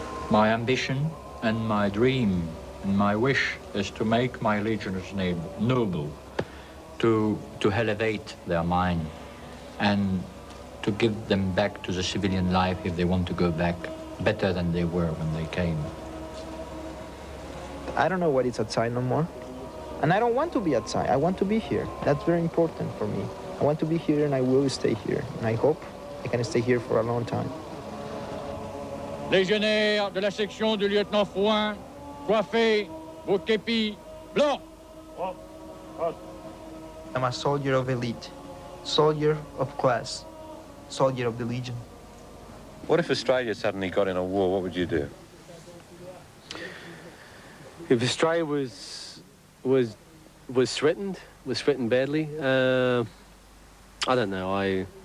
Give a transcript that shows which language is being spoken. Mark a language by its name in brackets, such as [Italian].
[English] My ambition and my dream and my wish is to make my legionnaires noble, to elevate their mind and to give them back to the civilian life if they want to go back better than they were when they came. I don't know what is outside no more. And I don't want to be outside. I want to be here. That's very important for me. I want to be here and I will stay here. And I hope I can stay here for a long time. [French] Légionnaires de la section du lieutenant Frouin, coiffez vos képis blancs. [English] I'm a soldier of elite, soldier of class. soldier of the Legion. What if Australia suddenly got in a war? What would you do? If Australia was threatened badly, I don't know.